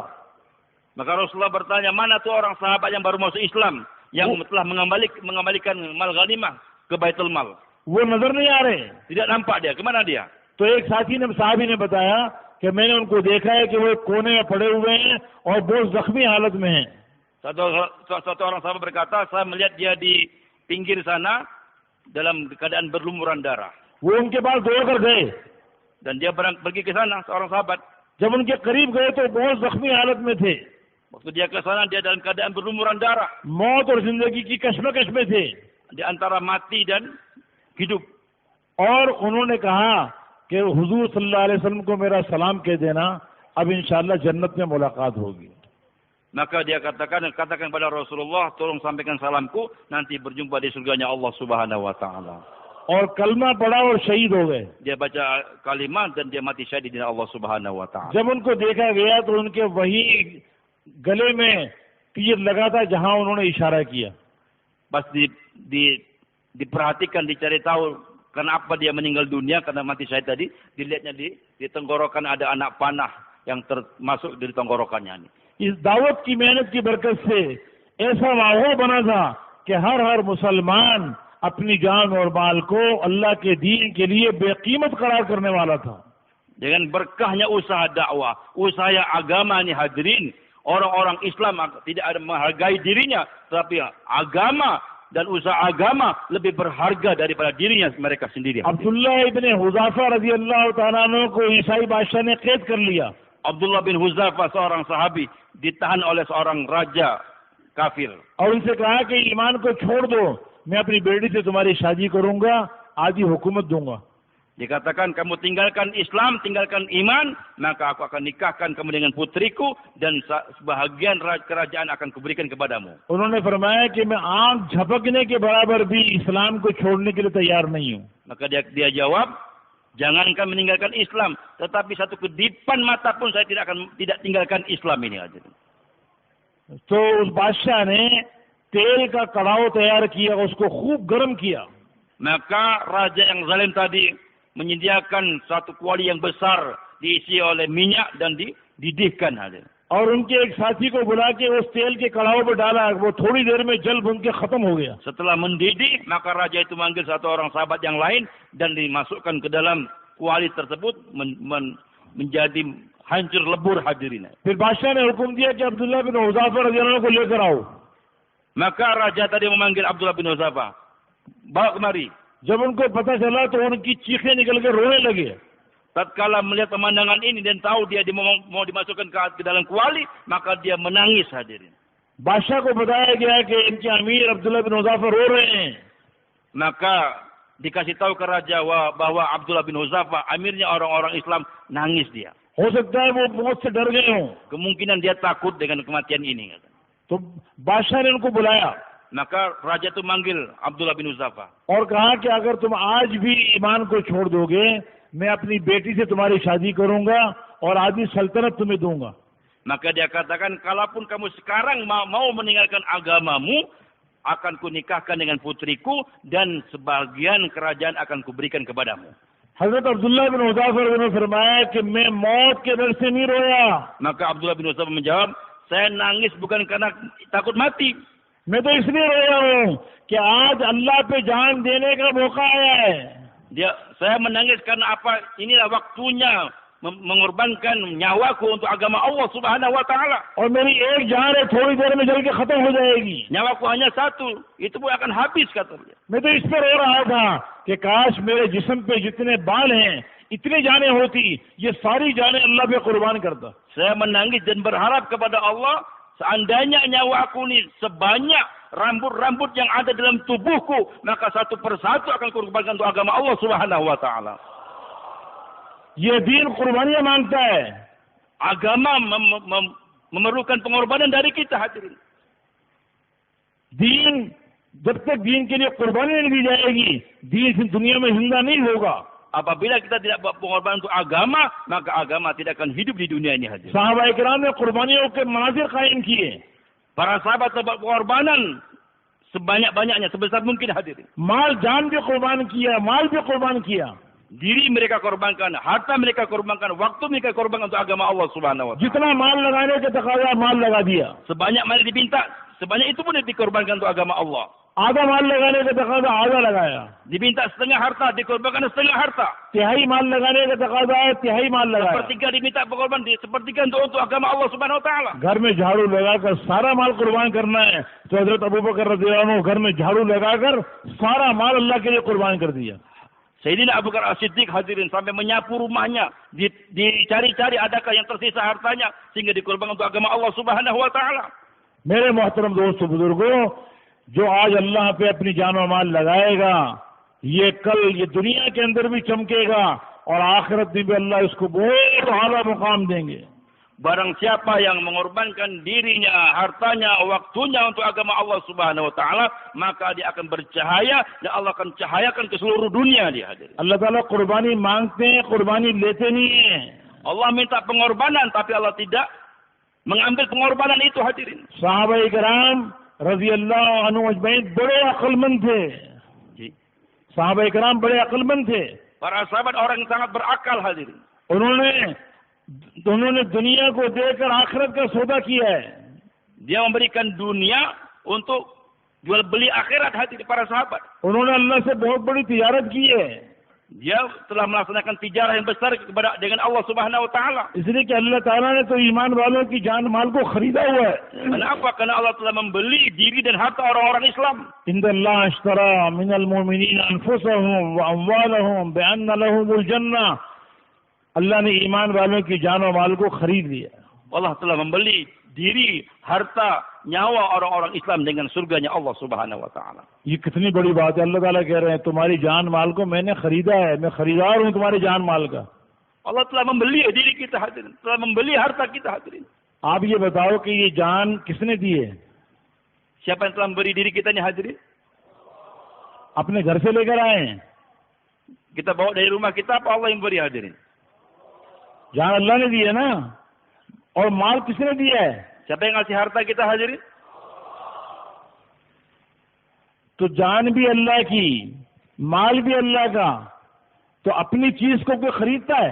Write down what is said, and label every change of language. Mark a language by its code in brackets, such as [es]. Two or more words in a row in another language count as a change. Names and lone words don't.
[id] Maka Rasulullah bertanya, mana tuh orang sahabat yang baru masuk Islam yang telah mengembalikan mal ghanimah ke Baitul Mal? [hi] वो नजर नहीं आ रहे। [id] Tidak nampak dia. Kemana dia? [hi] तो एक साहबी ने बताया कि मैंने उनको देखा है कि वो एक कोने में पड़े हुए हैं और बहुत जख्मी हालत में हैं। [id] Satu orang sahabat berkata, saya melihat dia di pinggir sana dalam keadaan berlumuran darah. [hi] वो उनके पास दौड़ कर गए। [id] Dan dia pergi ke sana, seorang sahabat. [hi] जब उनके करीब गए तो बहुत जख्मी हालत में थे। [id] Waktu dia ke sana, dia dalam keadaan berlumuran darah. [hi] मौत और जिंदगी की कश्मकश में थे। [id] Di antara mati dan hidup. [hi] और उन्होंने कहा कि हुजूर [ar] صلى الله عليه وسلم [hi] को मेरा सलाम कह देना, अब [ar] إن شاء الله [hi] जन्नत में मुलाकात होगी। [id] Maka dia katakan pada Rasulullah, tolong sampaikan salamku, nanti berjumpa di surganya Allah [ar] سبحانه وتعالى. [hi] और कलमा पढ़ा और शहीद हो गए। [id] Dia baca kalimat dan dia mati syahid di Allah [ar] سبحانه وتعالى. [hi] जब उनको देखा गया तो उनके वही गले में तीर लगा था जहां उन्होंने इशारा किया। [id] Pas diperhatikan, dicari tahu kenapa dia meninggal dunia karena mati syahid tadi, dilihatnya di tenggorokan ada anak panah yang termasuk di tenggorokannya ini. [hi] इस दावत की मेहनत की बरकत से ऐसा माहौल बना था कि हर मुसलमान अपनी जान और माल को अल्लाह के दीन के लिए बेकीमत करार करने वाला था। [id] Dengan berkahnya usaha dakwah, usaha agama ini hadirin, orang-orang Islam tidak ada menghargai dirinya, tetapi agama dan usaha agama lebih berharga daripada dirinya mereka sendiri. [hi] अब्दुल्लाह इब्ने हुज़ाफा [ar] رضي الله تعالى عنه [hi] को ईसाई बादशाह ने कैद कर लिया। [id] Abdullah bin Huzafa, seorang sahabi, ditahan oleh seorang raja kafir. [hi] और उनसे कहा कि ईमान को छोड़ दो, मैं अपनी बेटी से तुम्हारी शादी करूंगा, आधी हुकूमत दूंगा। [id] Dikatakan, kamu tinggalkan Islam, tinggalkan iman, maka aku akan nikahkan kamu dengan putriku dan sebahagian kerajaan akan kuberikan kepadamu. [hi] उन्होंने फरमाया कि मैं आंख झपकने के बराबर भी इस्लाम को छोड़ने के लिए तैयार नहीं हूँ। [id] Maka dia jawab, jangankan meninggalkan Islam, tetapi satu kedipan mata pun saya tidak tinggalkan Islam ini aja. [hi] तो उस बादशाह ने तेल का कड़ाव तैयार किया, उसको खूब गर्म किया। [id] Maka raja yang zalim tadi menyediakan satu kuali yang besar diisi oleh minyak dan dididihkan aja. [hi] और उनके एक साथी को बुला के उस तेल के कड़ाव पर डाला, वो थोड़ी देर में जल भुन के खत्म हो गया। [id] Setelah mendidih, maka raja itu manggil satu orang sahabat yang lain dan dimasukkan ke dalam kuali tersebut menjadi hancur lebur hadirin. [hi] फिर बादशाह ने हुक्म दिया कि अब्दुल्लाह बिन हुज़ाफा [ar] رضي الله عنه [hi] को लेकर आओ। [id] Maka raja tadi memanggil Abdullah bin Huzafa, bawa kemari. [hi] जब उनको पता चला तो उनकी चीखें निकल के रोने लगे। [id] Tatkala melihat pemandangan ini dan tahu dia mau dimasukkan ke dalam kuali, maka dia menangis hadirin. [hi] बादशाह को बताया गया कि इनके अमीर अब्दुल्ला बिन हुज़ाफा रो रहे हैं. [id] Maka dikasih tahu ke raja bahwa Abdullah bin Huzafa, amirnya orang-orang Islam, nangis dia. [hi] हो सकता है वो मौत से डर गए हों. [id] Kemungkinan dia takut dengan kematian ini. [hi] तो बादशाह ने उनको बुलाया [id] Maka raja itu manggil Abdullah bin Huzafa. [hi] और कहा कि अगर तुम आज भी ईमान को छोड़ दोगे, मैं अपनी बेटी से तुम्हारी शादी करूंगा और आधी सल्तनत तुम्हें दूंगा. [id] Maka dia katakan, kalaupun kamu sekarang mau meninggalkan agamamu, akan kunikahkan dengan putriku dan sebagian kerajaan akan kuberikan kepadamu. [hi] हजरत अब्दुल्ला बिन हुज़ाफा ने फरमाया कि मैं मौत के डर से नहीं रोया. [id] Maka Abdullah bin Huzafa menjawab, saya nangis bukan karena takut mati. [hi] मैं तो इसलिए रोया हूँ कि आज अल्लाह पे जान देने का मौका आया है. [id] Saya menangis karena apa? Inilah waktunya mengorbankan nyawaku untuk agama Allah [ar] سبحانه وتعالى. [hi] और मेरी एक जान है थोड़ी देर में जल के खत्म हो जाएगी. [id] Nyawaku hanya satu, itu pun akan habis kata dia. [hi] मैं तो इस पर रो रहा था कि काश मेरे जिस्म पे जितने बाल हैं इतनी जानें होती, ये सारी जानें अल्लाह पे कुर्बान करता. [id] Saya menangis dan berharap kepada Allah, seandainya nyawaku ini sebanyak rambut-rambut yang ada dalam tubuhku, maka satu persatu akan kurbankan untuk agama Allah [ar] سبحانه وتعالى. [hi] ये दीन कुर्बानियां मांगता है. [id] Agama memerlukan pengorbanan dari kita hadirin. [hi] दीन जब तक दीन के लिए कुर्बानी नहीं दी जाएगी, दीन इस दुनिया में जिंदा नहीं होगा. [id] Apabila kita tidak pengorbanan untuk agama, maka agama tidak akan hidup di dunia ini hadirin. [hi] साहबा इकराम ने कुर्बानियों के मनाज़िर कायम किए. [id] Para sahabat membuat pengorbanan sebanyak-banyaknya, sebesar mungkin hadirin. [hi] माल जान भी कुर्बान किया, माल भी कुर्बान किया. [id] Diri mereka korbankan, harta mereka korbankan, waktu mereka korbankan untuk agama Allah [ar] سبحانه وتعالى. [hi] जितना माल लगाने का तकाजा माल लगा दिया. [id] Sebanyak mana diminta, sebanyak itu pun dikorbankan untuk agama Allah. [hi] आधा माल लगाने का तकाजा आधा लगाया. [id] Diminta setengah harta, dikorbankan setengah harta. [hi] तिहाई माल लगाने का तकाजा है, तिहाई माल लगाया. [id] Sepertiga diminta pengorbanan, sepertiga untuk agama Allah [ar] سبحانه وتعالى. [hi] घर में झाड़ू लगाकर सारा माल कुर्बान करना है तो हजरत अबू बकर [ar] رضي الله عنه [hi] घर में झाड़ू लगाकर सारा माल अल्लाह के लिए कुर्बान कर दिया. [id] Sayyidina Abu Bakar As-Siddiq hadirin sampai menyapu rumahnya, dicari-cari adakah yang tersisa hartanya sehingga dikorbankan untuk agama Allah [ar] سبحانه وتعالى. [hi] मेरे मोहतरम दोस्तों बुजुर्गों, जो आज अल्लाह पे अपनी जान और माल लगाएगा, ये कल ये दुनिया के अंदर भी चमकेगा और आखिरत में भी अल्लाह इसको बहुत आला मुकाम देंगे. [id] Barang siapa yang mengorbankan dirinya, hartanya, waktunya untuk agama Allah [ar] سبحانه وتعالى, [id] maka dia akan bercahaya dan Allah akan cahayakan ke seluruh dunia dia hadirin. [hi] अल्लाह ताला कुर्बानी मांगते हैं, कुर्बानी लेते नहीं हैं. [id] Allah minta pengorbanan tapi Allah tidak mengambil pengorbanan itu hadirin. [hi] साहबा इकराम [ar] رضي الله عنهم أجمعين [hi] बड़े अक्लमंद थे. साहबा इकराम बड़े अक्लमंद थे. [id] Para sahabat orang yang sangat berakal hadirin. [hi] उन्होंने दुनिया को देकर आखिरत का सौदा किया है. [id] Dia memberikan dunia untuk jual beli akhirat hadirin para sahabat. [hi] उन्होंने अल्लाह से बहुत बड़ी तिजारत की है. [id] Dia telah melaksanakan tijarah yang besar dengan Allah [ar] سبحانه وتعالى. [hi] इसलिए कि अल्लाह ताला ने तो ईमान वालों की जान माल को खरीदा हुआ है. [id] Kenapa? Karena Allah telah membeli diri dan harta orang-orang Islam. [ar] إن الله اشترى من المؤمنين أنفسهم وأموالهم بأن لهم الجنة. [hi] अल्लाह ने ईमान वालों की जान और माल को खरीद लिया. [id] Allah telah membeli diri, harta, nyawa orang-orang Islam dengan surganya Allah [ar] سبحانه وتعالى. [hi] ये कितनी बड़ी बात है. अल्लाह ताला कह रहे हैं तुम्हारी जान माल को मैंने खरीदा है, मैं खरीदार हूं तुम्हारी जान माल का. [id] Allah telah membeli diri kita hadirin, telah membeli harta kita hadirin. [hi] आप ये बताओ कि ये जान किसने दी है? [id] Siapa yang telah memberi diri kita ini hadirin? [hi] अपने घर से लेकर आए हैं. [id] Kita bawa dari rumah kita apa Allah yang beri hadirin? [hi] जान अल्लाह ने दी है ना. और माल किसने दिया है? [id] Siapa yang ngasih harta kita hadirin? [hi] तो जान भी अल्लाह की, माल भी अल्लाह का, तो अपनी चीज को कोई खरीदता है?